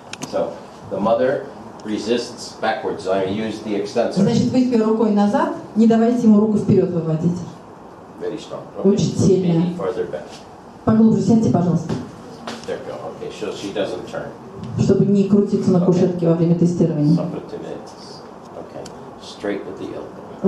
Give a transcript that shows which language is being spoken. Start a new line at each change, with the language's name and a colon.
English: So the mother resists backwards. I use the extensor.
Russian: Значит, выпей рукой назад, не давайте ему руку вперед выводить.
English: Very strong.
Russian: Очень сильно.
English: Maybe further back.
Russian: Поглубже сядьте, пожалуйста.
English: There we go. Okay, so she doesn't turn.
Russian: Чтобы не крутиться на кушетке во время тестирования.
English: Okay, straight with the elbow.